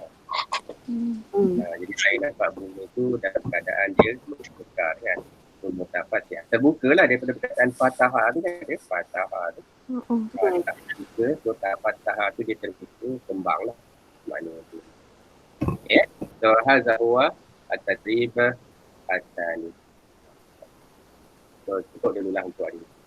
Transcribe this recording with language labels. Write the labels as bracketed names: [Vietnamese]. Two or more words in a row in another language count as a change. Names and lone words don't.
[Malay] Jadi saya nampak bunga itu dalam keadaan dia mekar kan. Mutafatihah. Terbukalah daripada perkataan fatahah tu kan. Dia fatahah tu. Dia tak terbuka. Mutafatihah tu dia terbuka, kembang lah. Mana tu. [Arabic] Okay. So, هذا هو التدريب الثاني. [Malay] So, cukup dulu lah untuk hari ini.